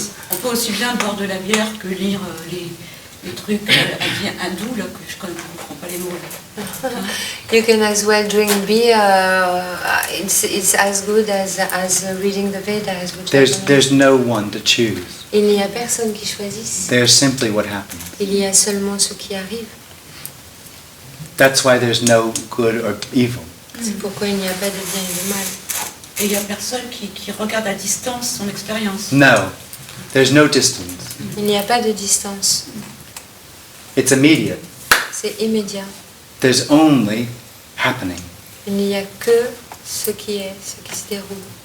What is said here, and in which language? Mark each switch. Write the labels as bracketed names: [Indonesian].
[French] On peut aussi bien boire de la bière que lire les trucs hindous, là, que je ne comprends pas les mots. Là. [English] You can as well drink beer. It's as good as reading the Vedas. Which There's no one to choose. [French] Il n'y a personne qui choisisse. [English] There's simply what happens. [French] Il y a seulement ce qui arrive. [English] That's why there's no good or evil. [French] C'est pourquoi il n'y a pas de bien et de mal. Et il n'y a personne qui regarde à distance son expérience. [English] No, there's no distance. [French] Il n'y a pas de distance. [English] It's immediate. [French] C'est immédiat. [English] There's only happening. [French] Il n'y a que ce qui est, ce qui se déroule.